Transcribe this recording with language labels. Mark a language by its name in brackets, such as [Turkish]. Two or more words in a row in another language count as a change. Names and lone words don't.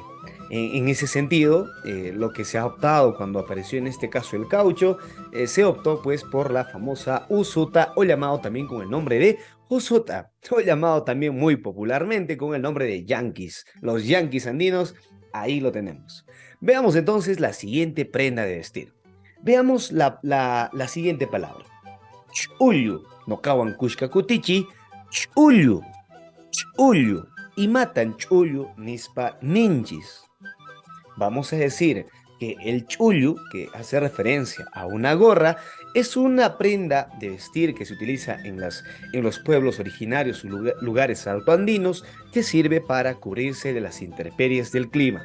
[Spanish] En ese sentido, lo que se ha optado cuando apareció en este caso el caucho, se optó pues por la famosa usuta o llamado también con el nombre de usuta, o llamado también muy popularmente con el nombre de yanquis. Los yanquis andinos, ahí lo tenemos. Veamos entonces la siguiente prenda de vestir. Veamos la siguiente palabra. [Quechua] Chullu. No kawan kushka kutichi. Chullu. Chullu. Y matan chullu nispa ninchis. [Spanish] Vamos a decir que el chullu, que hace referencia a una gorra, es una prenda de vestir que se utiliza en los pueblos originarios o lugares altoandinos que sirve para cubrirse de las intemperies del clima.